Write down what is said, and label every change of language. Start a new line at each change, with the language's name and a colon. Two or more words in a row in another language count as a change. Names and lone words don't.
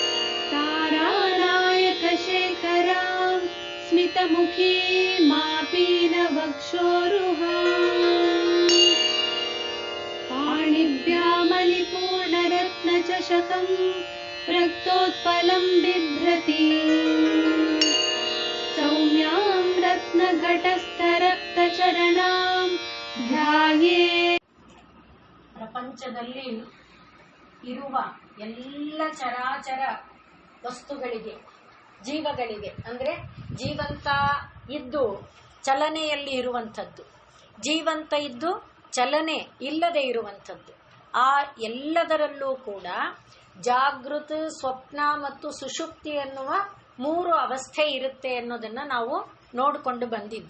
Sanskrit: तारानायकशेखरां स्मितमुखी मापीनवक्षोरुहाम् पाणिभ्यामलिपूर्णरत्नचषकं रक्तोत्पलं बिभ्रति सौम्यां रत्नघटस्थरक्तचरणां ध्याये.
Kannada: ಪ್ರಪಂಚದಲ್ಲಿ ಇರುವ ಎಲ್ಲ ಚರಾಚರ ವಸ್ತುಗಳಿಗೆ, ಜೀವಗಳಿಗೆ, ಅಂದರೆ ಜೀವಂತ ಇದ್ದು ಚಲನೆಯಲ್ಲಿ ಇರುವಂಥದ್ದು, ಜೀವಂತ ಇದ್ದು ಚಲನೆ ಇಲ್ಲದೆ ಇರುವಂಥದ್ದು, ಆ ಎಲ್ಲದರಲ್ಲೂ ಕೂಡ ಜಾಗೃತ, ಸ್ವಪ್ನ ಮತ್ತು ಸುಷುಪ್ತಿ ಎನ್ನುವ 3 ಅವಸ್ಥೆ ಇರುತ್ತೆ ಅನ್ನೋದನ್ನು ನಾವು ನೋಡಿಕೊಂಡು ಬಂದಿದ್ವಿ.